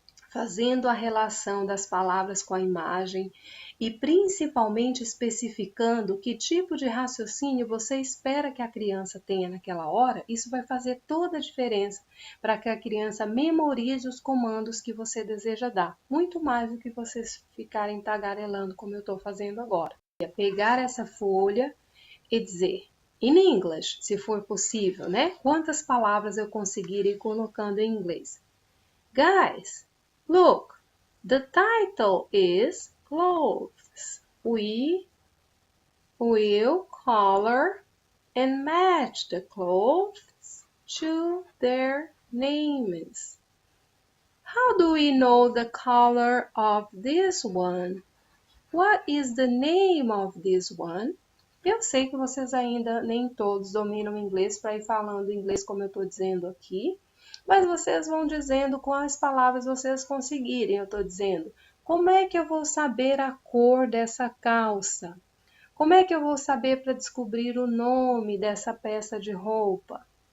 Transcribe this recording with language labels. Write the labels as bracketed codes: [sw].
[pt] fazendo a relação das palavras com a imagem e principalmente especificando que tipo de raciocínio você espera que a criança tenha naquela hora, isso vai fazer toda a diferença para que a criança memorize os comandos que você deseja dar, muito mais do que vocês ficarem tagarelando como eu estou fazendo agora. Pegar essa folha e dizer, [en] in English, [pt] se for possível, né? Quantas palavras eu conseguir ir colocando em inglês. [en] Guys, look, the title is Clothes. We will color and match the clothes to their names. How do we know the color of this one? What is the name of this one? [pt] Eu sei que vocês ainda nem todos dominam inglês para ir falando inglês como eu estou dizendo aqui, mas vocês vão dizendo quais palavras vocês conseguirem. Eu estou dizendo, como é que eu vou saber a cor dessa calça? Como é que eu vou saber para descobrir o nome dessa peça de roupa?